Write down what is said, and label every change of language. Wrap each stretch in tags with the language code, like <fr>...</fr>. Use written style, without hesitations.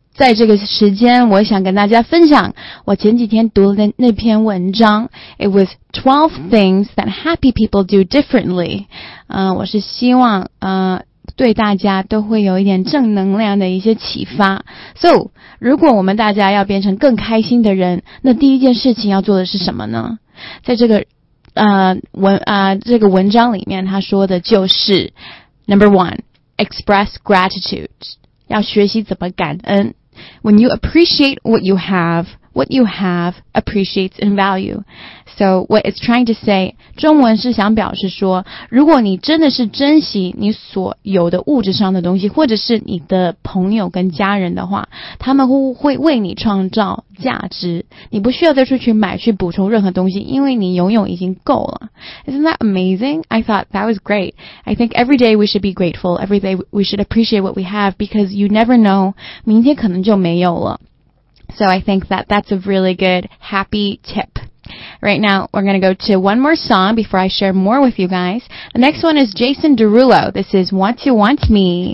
<zh>在这个时间我想跟大家分享我前几天读的那篇文章。</zh> <en>It was 12 things that happy people do differently.</en> <zh>我是希望对大家都会有一点正能量的一些启发。 So, 如果我们大家要变成更开心的人，那第一件事情要做的是什么呢？在这个文章里面他说的就是</zh> <en>Number one, express gratitude.</en> <zh>要学习怎么感恩。</zh> <en>When you appreciate what you have appreciates in value. So what it's trying to say,</en> <zh>中文是想表示说，如果你真的是珍惜你所有的物质上的东西，或者是你的朋友跟家人的话，他们会为你创造价值。你不需要再出去买去补充任何东西，因为你拥有已经够了。</zh> <en>Isn't that amazing? I thought that was great. I think every day we should be grateful. Every day we should appreciate what we have because you never know,</en> <zh>明天可能就没有了。</zh> <en>So I think that that's a really good, happy tip. Right now, we're going to go to one more song before I share more with you guys. The next one is Jason Derulo. This is Want You Want Me.</en>